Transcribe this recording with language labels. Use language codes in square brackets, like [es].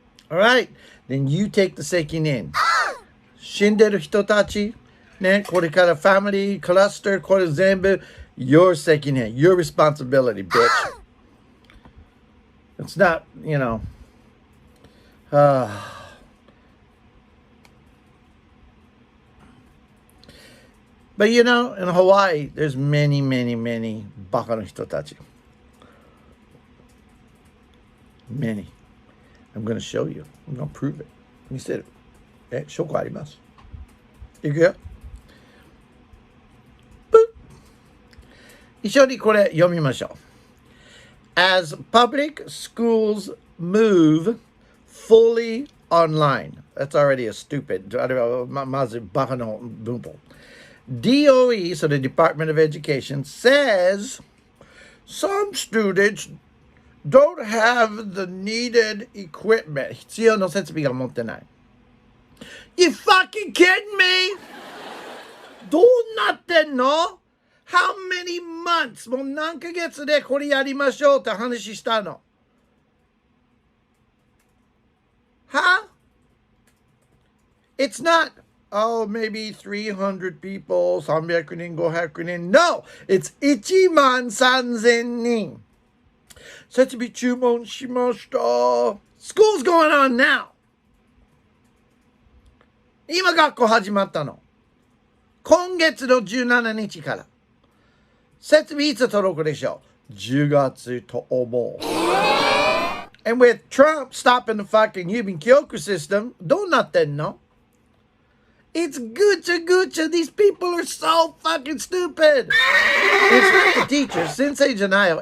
[en] Alright, then you take the [ja] 責任。死んでる人たち、ね、これからファミリー、クラスター、これ全部、your 責任、 [en] your responsibility, bitch. It's not, But in Hawaii, there's many [ja] バカの人たち。 [en] Many. I'm going to show you. I'm going to prove it. [ja] 見せる。証拠あります。いくよ。一緒にこれ読みましょう。 [en] As public schools move fully online. That's already a stupid. [ja] あれはまずバカの文法。 [en] DOE, so the Department of Education, says some students don't have the needed equipment. [ja] 必要な設備が持ってない。 [en] You fucking kidding me? [ja] どうなってんの？ [en] How many months? [ja] もう何ヶ月でこれやりましょうって話したの。 Huh? [en] It's not, maybe 300 people, 300人、500人. No! It's 1万3000人。 [ja] 設備注文しました。 [en] School's going on now. [ja] 今学校始まったの。今月の17日から。設備いつ届くでしょう ?10 月と思う。 [en] And with Trump stopping the fucking Yuban Kyoku system, [ja] どうなってんの [en] It's Gucci Gucci. These people are so fucking stupid. It's not the teachers. [ja] Sensei Janayo.